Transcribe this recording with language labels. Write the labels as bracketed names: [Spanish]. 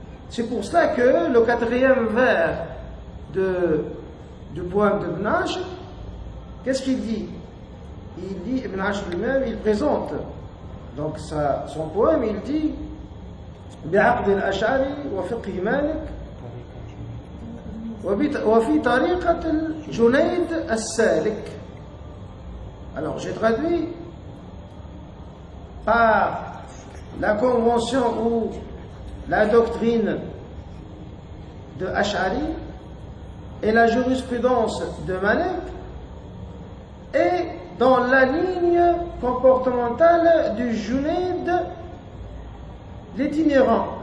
[French] C'est pour cela que le 4e vers du poème d'Ibn Ashar, qu'est-ce qu'il dit? Il dit, Ibn Ashar lui-même, il présente donc son poème, il dit [Arabic] بعقد الأشعري وفقه مالك وفي طريقة الجنيد السالك. [French] Alors j'ai traduit par la convention ou la doctrine de Ash'ari et la jurisprudence de Malik et dans la ligne comportementale du Junayd, l'itinérant.